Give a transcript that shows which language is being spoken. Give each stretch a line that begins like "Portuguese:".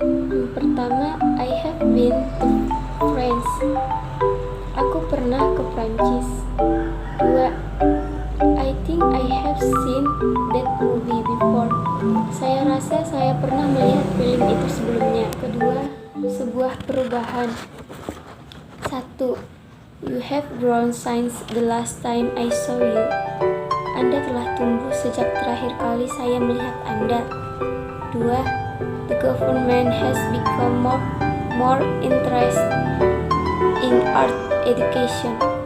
Indonesian: Yang pertama,
English: I have been to France.
Indonesian: Aku pernah ke Prancis.
English: 2. I think I have seen that movie before.
Indonesian: Saya rasa saya pernah melihat film itu sebelumnya. Kedua, sebuah perubahan. 1.
English: You have grown since the last time I saw you.
Indonesian: Anda telah tumbuh sejak terakhir kali saya melihat Anda. 2.
English: The government has become more interested in art education.